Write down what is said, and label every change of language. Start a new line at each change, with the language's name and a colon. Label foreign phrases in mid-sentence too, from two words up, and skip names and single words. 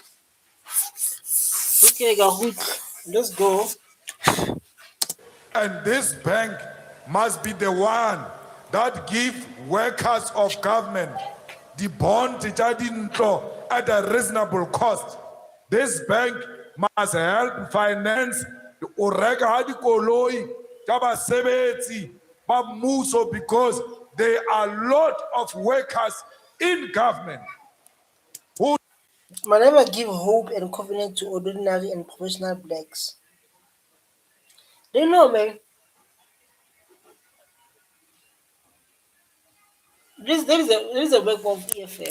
English: Okay, Gahoot. Let's go. And this bank must be the one that give workers of government the bond at a reasonable cost. This bank must help finance the
Southern Sotho: orega ha dikoloi tsa basebetsi ba mmuso
English: because there are a lot of workers in government who Malema give hope and confidence to ordinary and professional blacks. They know, man. There is a work of EFF.